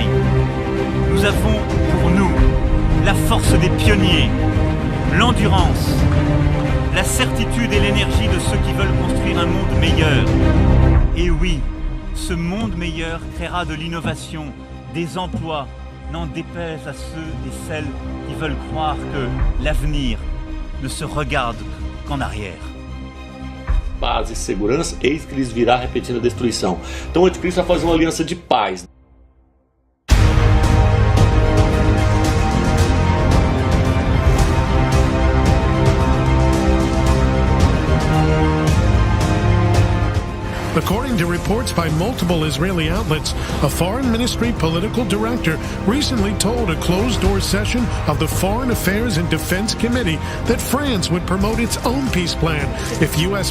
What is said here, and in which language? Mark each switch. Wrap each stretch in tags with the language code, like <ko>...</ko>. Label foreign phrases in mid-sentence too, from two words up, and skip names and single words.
<fr>Nous avons pour nous la force des pionniers, l'endurance, la certitude et l'énergie de ceux qui veulent construire un monde meilleur. Et oui, ce monde meilleur créera de l'innovation, des emplois, n'en déplaise à ceux et celles qui veulent croire que l'avenir ne se regarde qu'en arrière.</fr> <pt>Paz e segurança, eis que lhes virá repetindo a destruição. Então o anticristo vai fazer uma aliança de paz.</pt> <en>According to reports by multiple Israeli outlets, a foreign ministry political director recently told a closed-door session of the Foreign Affairs and Defense Committee that France would promote its own peace plan if U.S.</en>